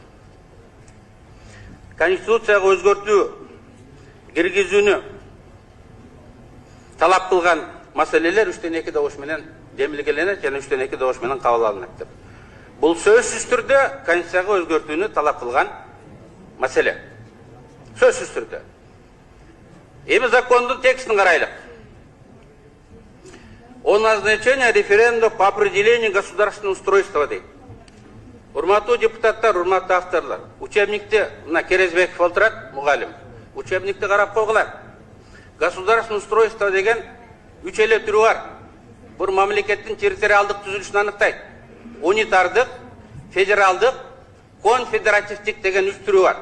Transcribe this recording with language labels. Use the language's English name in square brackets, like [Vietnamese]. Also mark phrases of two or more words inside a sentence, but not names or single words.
[Kyrgyz] Конституцияга өзгөртүү киргизүүнү талап кылган маселелер 3/2 добуш менен демилгеленет жана 3/2 добуш менен кабыл алынат деп. Бул сөзсүз түрдө Конституцияга өзгөртүүнү талап кылган маселе. Сөзсүз түрдө. Эми закондун текстин карайлык. [Russian] О назначении референдума по определению государственного устройства дейт. [Kyrgyz] Урматтуу депутаттар, урматтуу авторлор, учебникте мына Керезбеков олтурат, мугалим. Учебникти карап койгула. [Russian] Государственное устройство [Kyrgyz] деген 3 эле түрү бар. Бир мамлекеттин территориалдык түзүлүшүн аныктайт. Унитардык, федералдык, конфедеративдик деген 3 түрү бар.